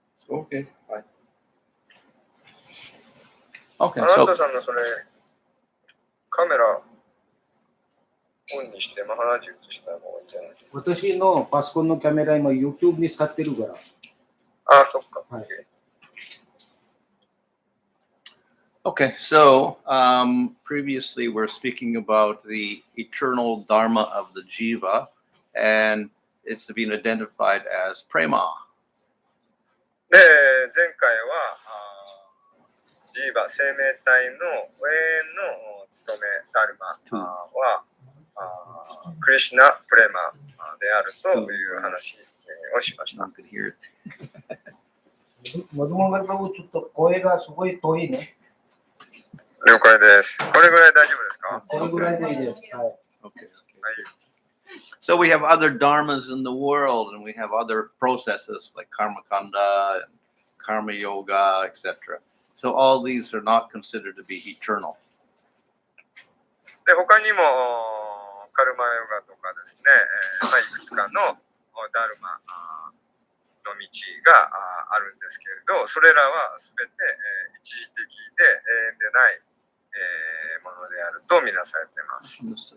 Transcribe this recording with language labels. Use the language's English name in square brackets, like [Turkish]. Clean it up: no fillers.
[English] Okay, fine. あ Okay, な so [Japanese] たさんのそれ、カメラオンにしてマハラジ映した方がいいんじゃない？私のパソコンのカメラ今 YouTube に使ってるから。あ、そっか。はい。 [English] okay, so previously we're speaking about the eternal Dharma of the Jiva, and it's been identified as prema. [Japanese] で、前回はジーバ生命体の永遠の務めダルマはクリシュナ・プレマであるという話をしました。 [English] You could hear it. [Japanese] マドモンガルバブ、ちょっと声がすごい遠いね。了解です。これぐらい大丈夫ですか？これぐらいでいいです。はい。 [English] Okay. Okay. So we have other dharmas in the world, and we have other processes like karma kanda and karma yoga, etc. So all these are not considered to be eternal. [Japanese] で、他にもカルマヨガとかですね、いくつかのダルマの道があるんですけれど、それらはすべて一時的で永遠でないものであるとみなされています。